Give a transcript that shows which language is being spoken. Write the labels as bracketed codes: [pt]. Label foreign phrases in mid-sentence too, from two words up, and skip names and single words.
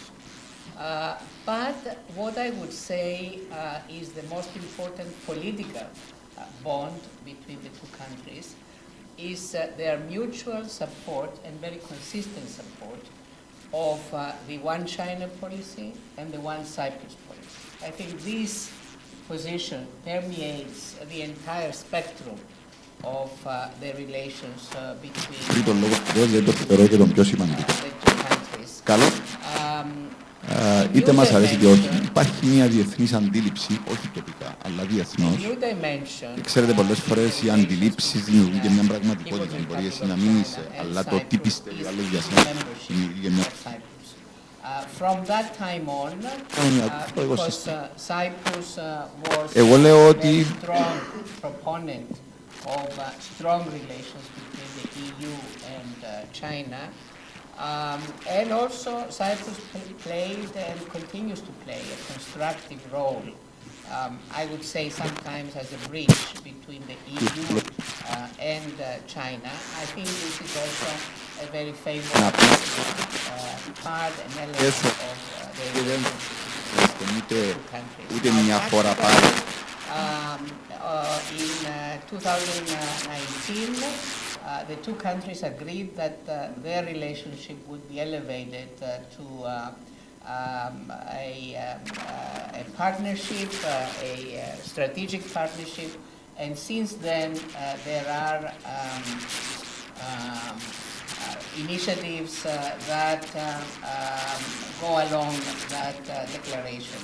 [en] But what I would say is the most important political bond between the two countries is their mutual support and very consistent support of the One China policy and the One Cyprus policy. I think this position permeates the entire spectrum of the relations between the two countries. [el] Είτε μας αρέσει και όχι, υπάρχει μια διεθνής αντίληψη, όχι τοπικά, αλλά διεθνώς. Και ξέρετε, πολλές φορές οι αντιλήψεις δημιουργούν και μια πραγματικότητα. Μπορεί εσύ να μην είσαι, αλλά το τι πιστεύει ο άλλος για σένα δημιουργεί και μια... [en] From that time on, because Cyprus was [el] Εγώ λέω ότι [en] a strong proponent of strong relations between the EU and China, and also Cyprus played and continues to play a constructive role, I would say sometimes as a bridge between the EU and China. I think this is also a very favorable part and element of the relationship between the two countries. [el] Ούτε μια χώρα πάλι. [en] In 2019, the two countries agreed that their relationship would be elevated to a partnership, a strategic partnership, and since then there are initiatives that go along that declaration.